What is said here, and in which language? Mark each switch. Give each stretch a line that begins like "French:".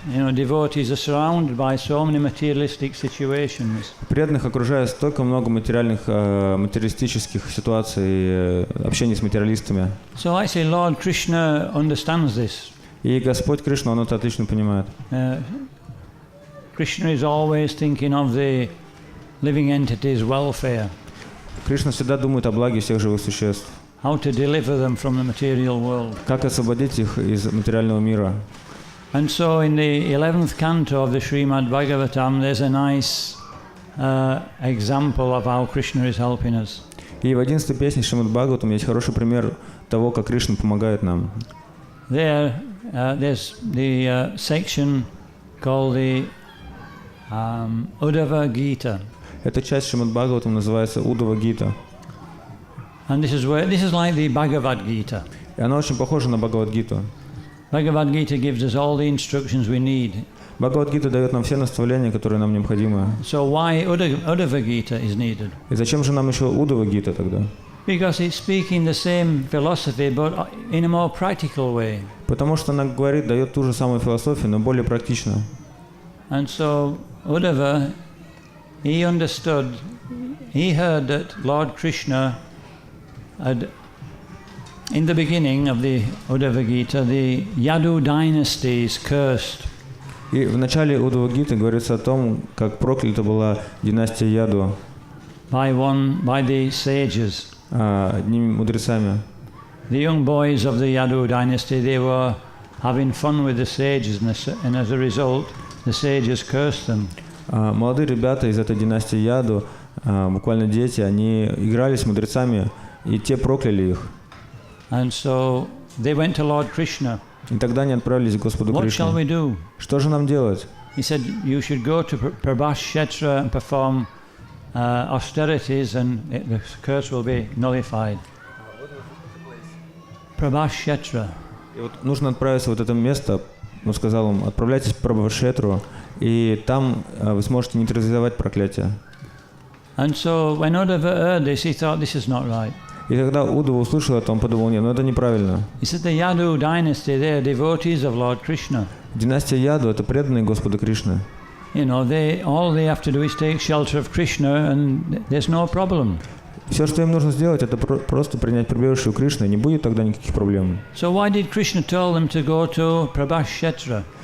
English: You know, devotees are surrounded by so many materialistic situations.
Russian: Преданных окружает столько много материалистических ситуаций, общения с материалистами.
English: So actually Lord Krishna understands this.
Russian: И Господь Кришна, Он это отлично понимает.
English: Krishna is always thinking of the living entities' welfare.
Russian: Кришна всегда думает о благе всех живых существ.
English: How to deliver them from the material world.
Russian: Как освободить их из материального мира.
English: And so in the 11th canto of the Srimad Bhagavatam, there's a nice example of how Krishna is helping us.
Russian: И в 11-й песне Шримад Бхагаватам есть хороший пример того, как Кришна помогает нам.
English: There's the section called the Uddhava Gita.
Russian: Эта часть Шримад Бхагаватам называется Уддава Гита.
English: And this is like the Bhagavad Gita.
Russian: И она очень похожа на Бхагавад-гиту.
English: Bhagavad Gita gives us all the instructions we need.
Russian: Бхагавад-гита дает нам все наставления, которые нам необходимы.
English: So why Uddhava Gita is needed?
Russian: И зачем же нам еще Уддава-гита тогда?
English: Because it's speaking the same philosophy, but in a more practical way.
Russian: Потому что она дает ту же самую философию, но более практично.
English: And so Uddhava, he heard that Lord Krishna had, in the beginning of the Uddhava Gita, the Yadu dynasty is cursed.
Russian: И в начале Уддава-гиты говорится о том, как проклята была династия Яду
English: by the sages.
Russian: Одними мудрецами.
English: The young boys of the Yadu dynasty, they were having fun with the sages, and as a result, the sages cursed them.
Russian: Молодые ребята из этой династии Яду, буквально дети, они играли с мудрецами, и те прокляли их.
English: And so they went to Lord Krishna.
Russian: И тогда они отправились к Господу Кришне.
English: What shall we do?
Russian: Что же нам делать?
English: He said, you should go to Prabhas Kshetra and perform austerities, and the curse will be nullified. Prabhas Kshetra.
Russian: И вот нужно отправиться в это место. Он сказал им, отправляйтесь в Прабхашетру, и там вы сможете нейтрализовать проклятие.
English: And so when Uddhava heard this, he thought, this is not right.
Russian: И когда Уддава услышал это, он подумал, нет, это неправильно.
English: He said, the Yadu dynasty, they are devotees of Lord Krishna.
Russian: Династия Яду — это преданные Господу Кришны.
English: You know, all they have to do is take shelter of Krishna, and there's no problem.
Russian: Все, что им нужно сделать, это просто принять прибежище у Кришны, и не будет тогда никаких проблем.
English: So why did Krishna tell them to go to Prabhas Kshetra?